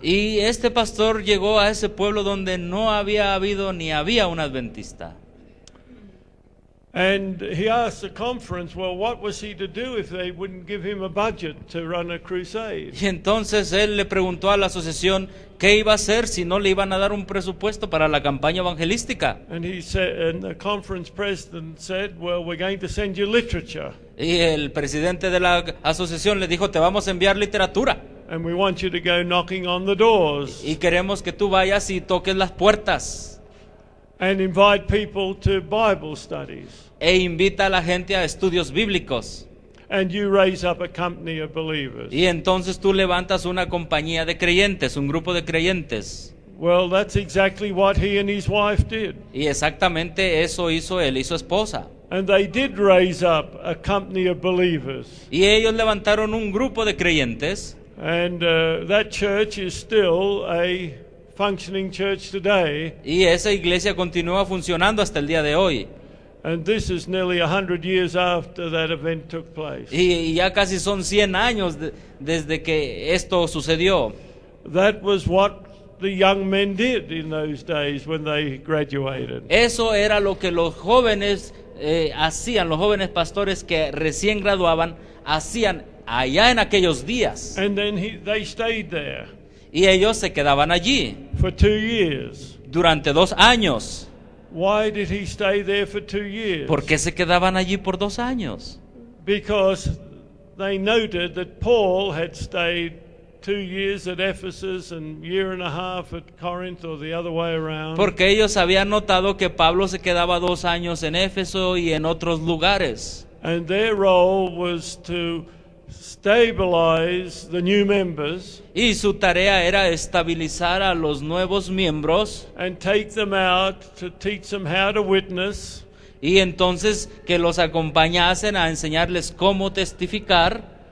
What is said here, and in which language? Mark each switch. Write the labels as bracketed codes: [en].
[es] Y este pastor llegó a ese pueblo donde no había habido ni había un adventista. [en] And he asked the conference, well, what was he to do if they wouldn't give him a budget to run a crusade? [es] Y entonces él le preguntó a la asociación qué iba a hacer si no le iban a dar un presupuesto para la campaña evangelística. [en] And he said, and the conference president said, well, we're going to send you literature, [es] Y el presidente de la asociación le dijo, te vamos a enviar literatura [en] and we want you to go knocking on the doors [es] y queremos que tú vayas y toques las puertas [en] and invite people to Bible studies. [es] e invita a la gente a estudios bíblicos. [en] And you raise up a company of believers. [es] Y entonces tú levantas una compañía de creyentes, un grupo de creyentes. [en] Well, that's exactly what he and his wife did. [es] Y exactamente eso hizo él y su esposa. [en] And they did raise up a company of believers. [es] Y ellos levantaron un grupo de creyentes. [en] And that church is still a functioning church today. [es] Y esa iglesia continúa funcionando hasta el día de hoy. [en] And this is nearly 100 years after that event took place. [es] Y ya casi son 100 años desde que esto sucedió. [en] That was what the young men did in those days when they graduated. [es] Eso era lo que los jóvenes hacían, los jóvenes pastores que recién graduaban, hacían allá en aquellos días. [en] And then they stayed there [es] Y ellos se quedaban allí [en] for 2 years. [es] durante 2 años. [en] Why did he stay there for 2 years? [es] ¿Por qué se quedaban allí por 2 años? [en] Because they noted that Paul had stayed 2 years at Ephesus and 1.5 years at Corinth, or the other way around. [es] Porque ellos habían notado que Pablo se quedaba 2 años en Éfeso y en otros lugares. [en] And their role was to stabilize the new members [es] Y su tarea era estabilizar a los nuevos miembros [en] and take them out to teach them how to witness [es] y entonces que los acompañasen a enseñarles cómo testificar